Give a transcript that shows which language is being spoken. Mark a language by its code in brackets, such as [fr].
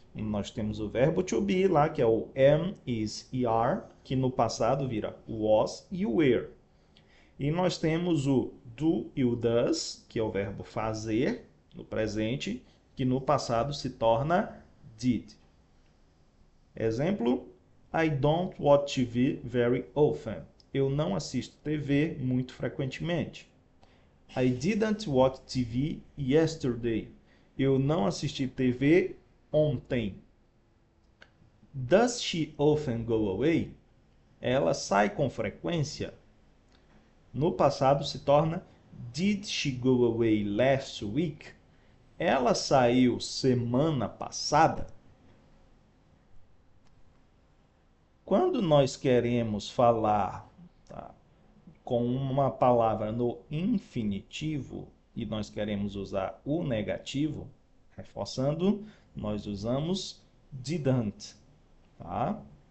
[pt] Nós temos o verbo to be lá, que é o am, is e are, que no passado vira was e were. E nós temos o do e o does, que é o verbo fazer, no presente, que no passado se torna did. Exemplo, [en] I don't watch TV very often. [pt] Eu não assisto TV muito frequentemente. [en] I didn't watch TV yesterday. [pt] Eu não assisti TV ontem. [en] Does she often go away? [pt] Ela sai com frequência. No passado se torna [en] Did she go away last week? [pt] Ela saiu semana passada? Quando nós queremos falar, tá, com uma palavra no infinitivo e nós queremos usar o negativo, reforçando, nós usamos didn't, tá?